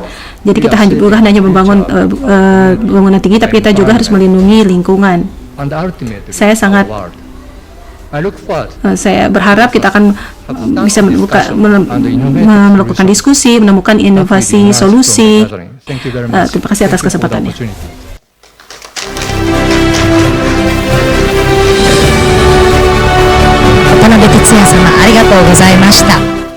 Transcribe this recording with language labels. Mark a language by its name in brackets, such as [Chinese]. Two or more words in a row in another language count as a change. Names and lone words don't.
[Indonesian] Jadi kita bukan hanya membangun bangunan tinggi, tapi kita juga harus melindungi lingkungan. Saya berharap kita akan bisa melakukan diskusi, menemukan inovasi, solusi. Terima kasih atas kesempatannya. [Japanese] 渡辺哲也様、ありがとうございました。